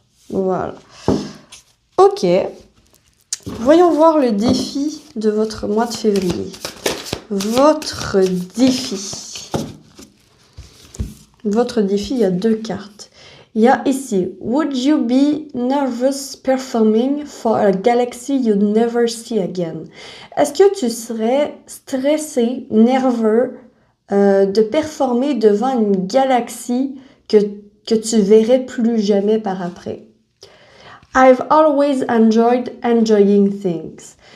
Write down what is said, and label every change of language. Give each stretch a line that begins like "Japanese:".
French: Voilà. Ok. Voyons voir le défi de votre mois de février. Votre défi. Votre défi, il y a deux cartes. Il y a ici,
English: Would you be nervous performing for a galaxy you'd never see again?
French: Est-ce que tu serais stressé, nerveux de performer devant une galaxie que tu verrais plus jamais par après?
English: I've always enjoyed enjoying things.